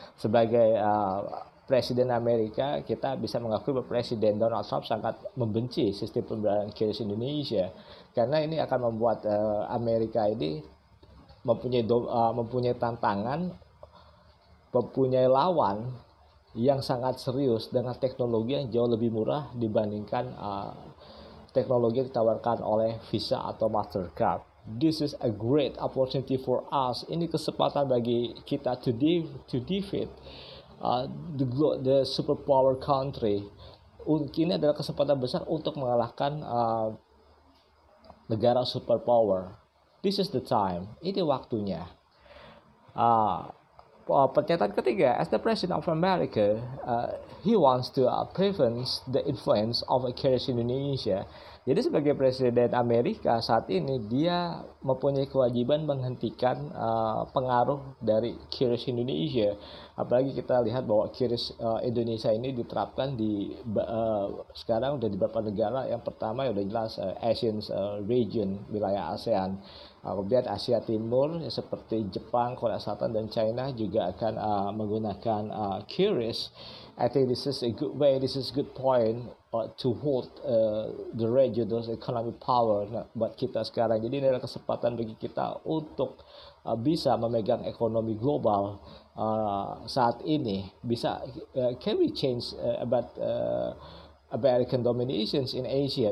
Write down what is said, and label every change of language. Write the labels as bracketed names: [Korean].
[Indonesian] Sebagai Presiden Amerika, kita bisa mengakui bahwa Presiden Donald Trump sangat membenci sistem pembayaran QRIS Indonesia, karena ini akan membuat Amerika ini mempunyai tantangan, mempunyai lawan yang sangat serius dengan teknologi yang jauh lebih murah dibandingkan teknologi yang ditawarkan oleh Visa atau Mastercard. [English] This is a great opportunity for us. [Indonesian] Ini kesempatan bagi kita [English] to defeat the superpower country. [Indonesian] Ini adalah kesempatan besar untuk mengalahkan negara superpower. [English] This is the time. [Indonesian] Ini waktunya. Pernyataan ketiga, [English] as the President of America, he wants to prevent the influence of QRIS Indonesia. [Indonesian] Jadi sebagai Presiden Amerika saat ini, dia mempunyai kewajiban menghentikan pengaruh dari QRIS Indonesia. Apalagi kita lihat bahwa QRIS Indonesia ini diterapkan di sekarang udah di beberapa negara. Yang pertama ya udah jelas Asian region, wilayah ASEAN. Kemudian Asia Timur seperti Jepang, Korea Selatan, dan China juga akan menggunakan QRIS. [English] I think this is a good way, this is a good point to hold the regional economic power [Indonesian] buat kita sekarang. Jadi ini adalah kesempatan bagi kita untuk bisa memegang ekonomi global saat ini. [English] Bisa can we change about American dominations in Asia?